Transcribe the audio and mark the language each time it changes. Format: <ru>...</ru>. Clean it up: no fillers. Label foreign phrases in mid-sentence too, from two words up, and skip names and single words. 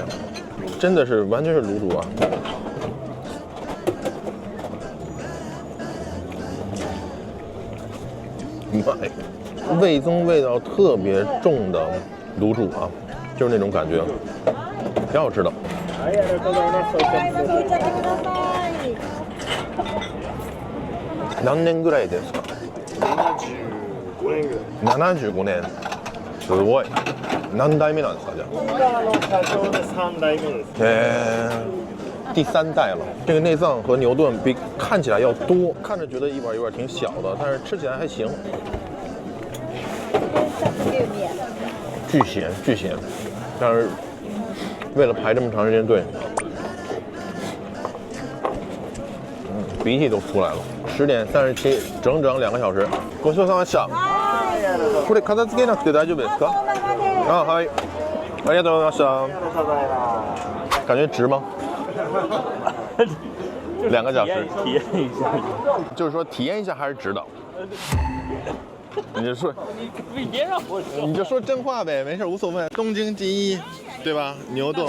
<zh>真的是完全是卤煮啊！妈呀，味增味道特别重的卤煮啊，就是那种感觉，挺好吃的。</zh> <ja>何年ぐらいですか？75年。すごい。何代目なんですか？じゃあ。社長で3代目です。</ja> <zh>第3代了。这个内脏和牛炖比看起来要多，看着觉得一碗挺小的，但是吃起来还行。巨咸，但是为了排这么长时间队，鼻涕都出来了。10点37，整2个小时。</zh> <ja>ごちそうさまでした。これ片付けなくて大丈夫ですか？</ja> <zh>啊，好，</zh> <ja>ありがとうございました。</ja> <zh>感觉值吗？2个小时，体验一下，就是说体验一下还是值的。你就说，你别让我说，你就说真话呗，没事无所谓。东京第1，对吧？牛冻</zh>